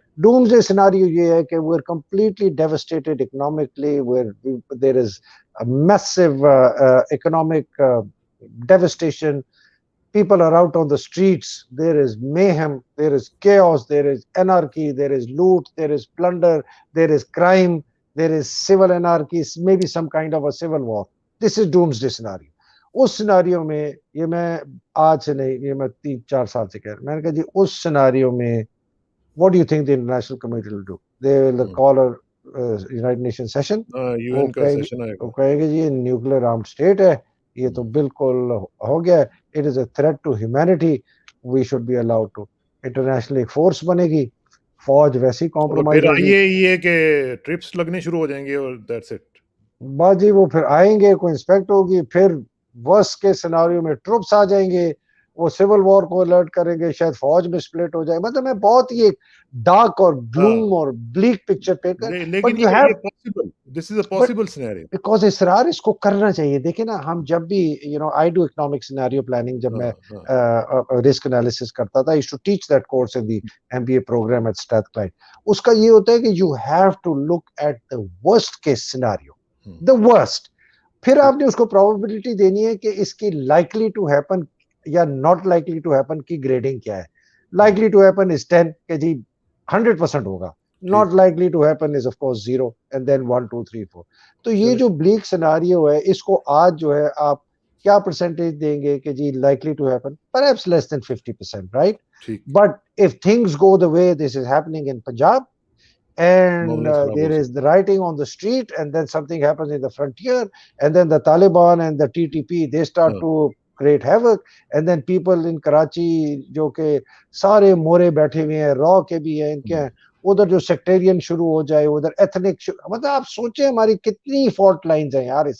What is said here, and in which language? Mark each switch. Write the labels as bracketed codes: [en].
[ur] Dooms day scenario یہ ہے کہ [en] we're completely devastated economically, there is a massive economic devastation. People are out on the streets, there is mayhem, there is chaos, there is anarchy, there is loot, there is plunder, there is crime, there is civil anarchy, maybe some kind of a civil war. This is doomsday scenario. [ur] اس scenario میں, یہ میں آج سے نہیں, یہ میں 3-4 سال سے کہہ رہا ہوں, میں نے کہا جی اس سیناریو میں [en] what do you think the international community will do? They will call a United Nations session. [ur] UN کا سیشن آئے گا, وہ کہیں گے جی یہ نیوکلیر آرمڈ اسٹیٹ ہے, یہ تو بالکل ہو گیا, [en] it is a threat to humanity, we should be allowed to. [ur] International ایک فورس بنے گی, فوج ویسی کمپرومائز ہوگی. یہ کہ ٹرپس لگنے شروع ہو جائیں گے اور [en] That's it. [ur] باجی وہ پھر آئیں گے, کوئی انسپیکٹ ہوگی, پھر ورس کے سیناریو میں ٹروپس آ جائیں گے, وہ سول وار کو الرٹ کریں گے, شاید فوج میں سپلٹ ہو جائے. مطلب میں بہت ہی ایک ڈارک اور بلوم اور بلیک پکچر پہ کر, لیکن یہ possible, [en] this is a possible scenario, [ur] because اسرار اس کو کرنا چاہیے. دیکھیں نا, ہم جب بھی [en] I do economic scenario planning, [ur] جب میں رسک انالیسس کرتا تھا, [en] I used to teach that course in the MBA program at Strathclyde. [ur] اس کا یہ ہوتا ہے کہ [en] you have to look at the worst case scenario, the worst. [ur] پھر آپ نے اس کو probability دینی ہے کہ اس کی [en] likely to happen [ur] یا [en] not likely to happen [ur] کی گریڈنگ کیا ہے. [en] likely to happen is 10 [ur] کہ جی 100% ہوگا, [en] not likely to happen is of course 0 and then 1 2 3 4. [ur] تو یہ جو bleak scenario ہے, اس کو آج جو ہے آپ کیا percentage دیں گے کہ جی [en] likely to happen? Perhaps less than 50%, right? But if things go the way this is happening in Punjab, and there is the rioting on the street, and then something happens in the frontier, and then the Taliban and the TTP, they start to create havoc, and then people in Karachi [ur] جو کہ سارے مورے بیٹھے ہوئے ہیں, را کے بھی ہیں, ان کے ہیں, ادھر جو سیکٹیرین شروع ہو جائے, ادھر ایتھنک مطلب آپ سوچیں ہماری کتنی فالٹ لائنز ہیں یار.